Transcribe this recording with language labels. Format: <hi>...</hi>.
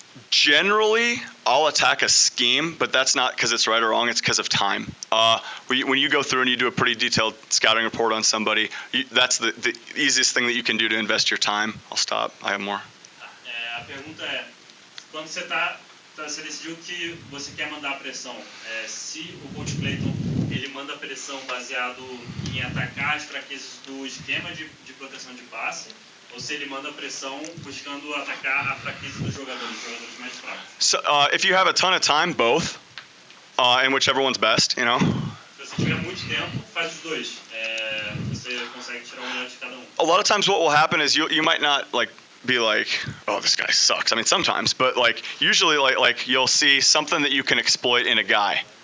<en>Generally, I'll attack a scheme, but that's not because it's right or wrong. It's because of time. When you go through and you do a pretty detailed scouting report on somebody, that's the easiest thing that you can do to invest your time. I'll stop. I have more.</en> <pt>A pergunta é, quando você você decidiu que você quer mandar pressão, se o coach Clayton ele manda pressão baseado em atacar as fraquezas do esquema de proteção de passe, ou se ele manda pressão buscando atacar a fraqueza dos jogadores mais fracos.</pt> <en>So, if you have a ton of time, both, and whichever one's best, you know.</en> <pt>Se você tiver muito tempo, faz os dois. Você consegue tirar melhor de cada um.</pt> <en>A lot of times, what will happen is you might not be like, oh, this guy sucks. I mean, sometimes, but usually like you'll see something that you can exploit in a guy.</en>